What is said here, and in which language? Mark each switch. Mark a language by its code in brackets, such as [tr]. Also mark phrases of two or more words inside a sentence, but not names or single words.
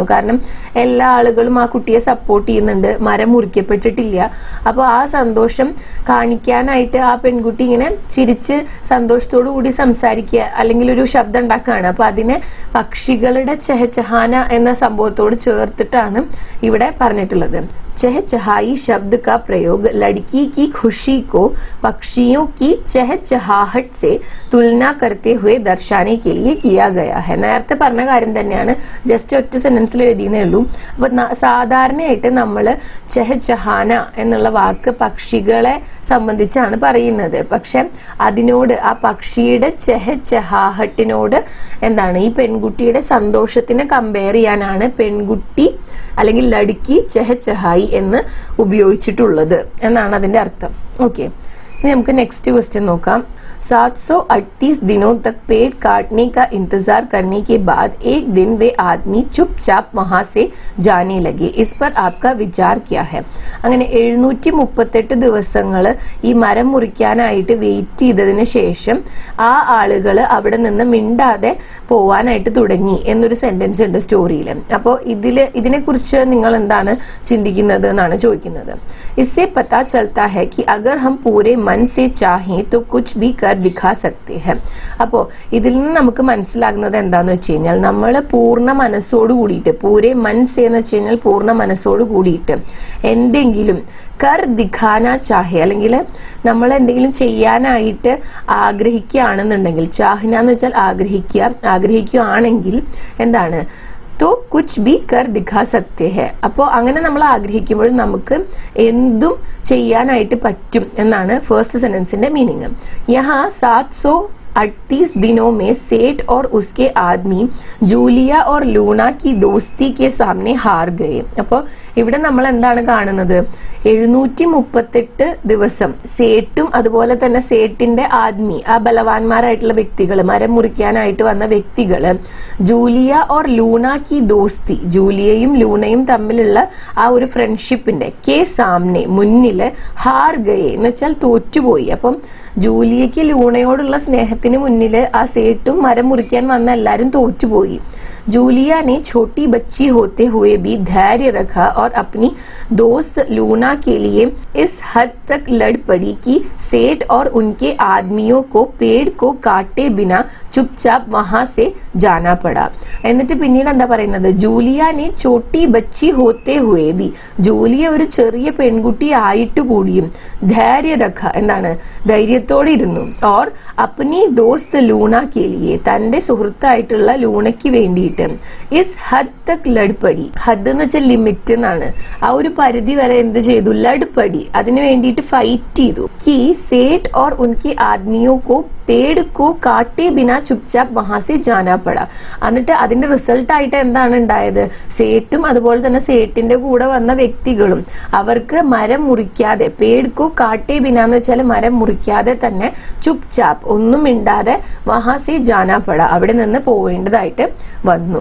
[ml] കാരണം എല്ലാ ആളുകളും ആ കുട്ടിയെ സപ്പോർട്ട് ചെയ്യുന്നുണ്ട്, മരം മുറിക്കപ്പെട്ടിട്ടില്ല. അപ്പോൾ ആ സന്തോഷം കാണിക്കാനായിട്ട് ആ പെൺകുട്ടി ഇങ്ങനെ ചിരിച്ച് സന്തോഷത്തോടു കൂടി സംസാരിക്കുക അല്ലെങ്കിൽ ഒരു ശബ്ദം ഉണ്ടാക്കുകയാണ്. അപ്പോൾ അതിനെ പക്ഷികളുടെ ചഹചഹാന എന്ന സംഭവത്തോട് ചേർത്തിട്ടാണ് ഇവിടെ പറഞ്ഞിട്ടുള്ളത്. [hi] चहचहाई शब्द का प्रयोग लड़की की खुशी को पक्षियों की चहचहाहट से तुलना करते हुए दर्शाने के लिए किया गया है. [ml] നേരത്തെ പറഞ്ഞ കാര്യം തന്നെയാണ്, ജസ്റ്റ് ഒറ്റ സെന്റൻസിൽ എഴുതിയെന്നേ ഉള്ളൂ. അപ്പോൾ സാധാരണയായിട്ട് നമ്മൾ ചഹചഹാന എന്നുള്ള വാക്ക് പക്ഷികളെ സംബന്ധിച്ചാണ് പറയുന്നത്. പക്ഷെ അതിനോട്, ആ പക്ഷിയുടെ ചഹചഹാഹട്ടിനോട് എന്താണ്, ഈ പെൺകുട്ടിയുടെ സന്തോഷത്തിനെ കമ്പയർ ചെയ്യാനാണ് പെൺകുട്ടി അല്ലെങ്കിൽ [hi] लड़की चहचहाई [ml] എന്ന് ഉപയോഗിച്ചിട്ടുള്ളത് എന്നാണ് അതിന്റെ അർത്ഥം. ഓക്കെ, ഇനി നമുക്ക് [en] next question [ml] നോക്കാം. [hi] 738 दिनों तक पेड़ काटने का इंतजार करने के बाद एक दिन वे आदमी चुपचाप वहां से जाने लगे. इस पर आपका विचार क्या है? [ml] അങ്ങനെ 738 ദിവസങ്ങൾ ഈ മരം മുറിക്കാനായിട്ട് വെയിറ്റ് ചെയ്തതിന് ശേഷം ആ ആളുകൾ അവിടെ നിന്ന് മിണ്ടാതെ പോവാനായിട്ട് തുടങ്ങി എന്നൊരു സെന്റൻസ് ഉണ്ട് സ്റ്റോറിയിൽ. അപ്പോൾ ഇതിനെക്കുറിച്ച് നിങ്ങൾ എന്താണ് ചിന്തിക്കുന്നത് എന്നാണ് ചോദിക്കുന്നത്. [hi] इससे पता चलता है कि अगर हम पूरे मन से चाहें तो कुछ भी दिखा सकती है. [ml] അപ്പോൾ ഇതിൽ നിന്ന് നമുക്ക് മനസ്സിലാകുന്നത് എന്താന്ന് വെച്ച് കഴിഞ്ഞാൽ, നമ്മൾ പൂർണ്ണ മനസ്സോട് കൂടിയിട്ട്, പൂരെ മനസ്സ് എന്ന് വെച്ച് കഴിഞ്ഞാൽ പൂർണ്ണ മനസ്സോട് കൂടിയിട്ട് എന്തെങ്കിലും [hi] कर दिखाना चाहे, [ml] അല്ലെങ്കിൽ നമ്മൾ എന്തെങ്കിലും ചെയ്യാനായിട്ട് ആഗ്രഹിക്കുകയാണെന്നുണ്ടെങ്കിൽ, ചാഹന എന്ന് വെച്ചാൽ ആഗ്രഹിക്കുകയാണെങ്കിൽ എന്താണ്, [hi] तो कुछ भी कर दिखा सकते हैं. [ml] അപ്പോൾ അങ്ങനെ നമ്മൾ ആഗ്രഹിക്കുമ്പോൾ നമുക്ക് എന്തും ചെയ്യാനായിട്ട് പറ്റും എന്നാണ് [en] first sentence's meaning. [hi] यहाँ 700 38 दिनों में सेठ और उसके आदमी ജൂലിയ और ലൂണ की दोस्ती के सामने हार गए. [ml] അപ്പോൾ ഇവിടെ നമ്മൾ എന്താണ് കാണുന്നത്? 738 ദിവസം സേട്ടും അതുപോലെ തന്നെ സേട്ടിന്റെ ആദ്മി, ആ ബലവാന്മാരായിട്ടുള്ള വ്യക്തികൾ, മരം മുറിക്കാനായിട്ട് വന്ന വ്യക്തികള് [hi] जूलिया और लूना की दोस्ती, [ml] ജൂലിയയും ലൂണയും തമ്മിലുള്ള ആ ഒരു ഫ്രണ്ട്ഷിപ്പിന്റെ [hi] के सामने, [ml] മുന്നില് [hi] हार गए [ml] എന്ന് വെച്ചാൽ തോറ്റുപോയി. അപ്പം ജൂലിയയ്ക്ക് ലൂണയോടുള്ള സ്നേഹത്തിന് മുന്നില് ആ സേട്ടും മരം മുറിക്കാൻ വന്ന എല്ലാരും തോറ്റുപോയി. [hi] जूलिया ने छोटी बच्ची होते हुए भी धैर्य रखा और अपनी दोस्त लूना के लिए इस हद तक लड़ पड़ी कि सेठ और उनके आदमियों को पेड़ को काटे बिना चुपचाप वहां से जाना पड़ा. [ml] എന്നിട്ട് പിന്നീട് എന്താ പറയുന്നത്? [hi] जूलिया ने छोटी बच्ची होते हुए भी, [ml] ജൂലിയ ഒരു ചെറിയ പെൺകുട്ടി ആയിട്ട് കൂടിയും [hi] धैर्य रखा, [ml] എന്താണ്, ധൈര്യത്തോടെ ഇരുന്നു. [hi] और अपनी दोस्त लूना के लिए, [ml] തന്റെ സുഹൃത്തായിട്ടുള്ള ലൂണയ്ക്ക് വേണ്ടിയിട്ട് [hi] इस हद तक लड़ पड़ी, [ml] ഹദ് എന്ന് വെച്ചാൽ ലിമിറ്റ് എന്നാണ്, ആ ഒരു പരിധി വരെ എന്ത് ചെയ്തു? ലഡ്പടി, അതിനു വേണ്ടിയിട്ട് ഫൈറ്റ് ചെയ്തു. [hi] कि सेठ और उनके आदमियों को पेड़ को काटे बिना चुपचाप वहां से जाना पड़ा. [ml] എന്നിട്ട് അതിന്റെ റിസൾട്ട് ആയിട്ട് എന്താണ് ഉണ്ടായത്? സേട്ടും അതുപോലെ തന്നെ സേട്ടിന്റെ കൂടെ വന്ന വ്യക്തികളും അവർക്ക് മരം മുറിക്കാതെ, [hi] पेड़ को काटे बिना [ml] എന്ന് വെച്ചാൽ മരം മുറിക്കാതെ തന്നെ ചുപ്ചാപ്പ്, ഒന്നും മിണ്ടാതെ [hi] वहाँ से जाना पड़ा, [ml] അവിടെ നിന്ന് പോവേണ്ടതായിട്ട് വന്നു.